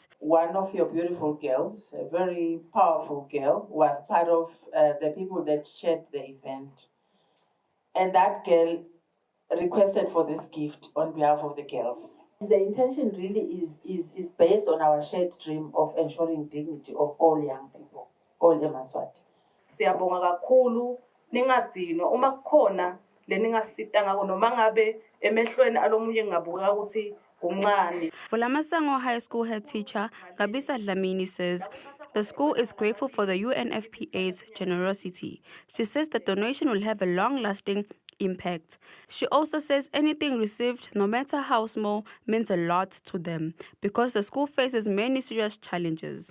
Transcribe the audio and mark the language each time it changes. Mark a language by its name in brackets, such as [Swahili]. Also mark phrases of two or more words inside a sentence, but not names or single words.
[English] One of your beautiful girls, a very powerful girl, was part of the people that shared the event. And that girl requested for this gift on behalf of the girls. The intention really is based on our shared dream of ensuring dignity of all young people, all Emaswati. [Swati] Siyabonga kakhulu ningadzinwa uma kukhona leningasita ngako noma ngabe emehlweni alomunye ngabukeka ukuthi kumncane. [English] Vulamasango High School head teacher Gabisa Dlamini says the school is grateful for the UNFPA's generosity. She says the donation will have a long-lasting impact. She also says anything received, no matter how small, means a lot to them because the school faces many serious challenges.